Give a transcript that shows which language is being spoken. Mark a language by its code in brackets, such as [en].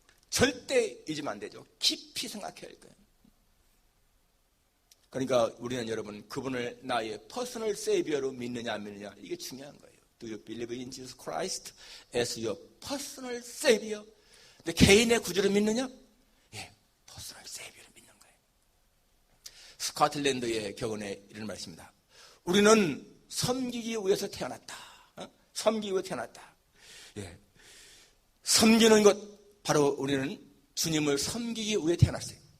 [ko] 절대 잊으면 안 되죠. 깊이 생각해야 할 거예요. 그러니까 우리는 여러분 그분을 나의 퍼스널 세이비어로 믿느냐 안 믿느냐 이게 중요한 거예요. [en] Do you believe in Jesus Christ as your personal savior? [ko] 근데 개인의 구주를 믿느냐? 예, 퍼스널 세이비어를 믿는 거예요. 스코틀랜드의 교훈에 이런 말씀입니다. 우리는 섬기기 위해서 태어났다. 섬기기 위해 태어났다. 예, 섬기는 것 바로 우리는 주님을 섬기기 위해 태어났어요.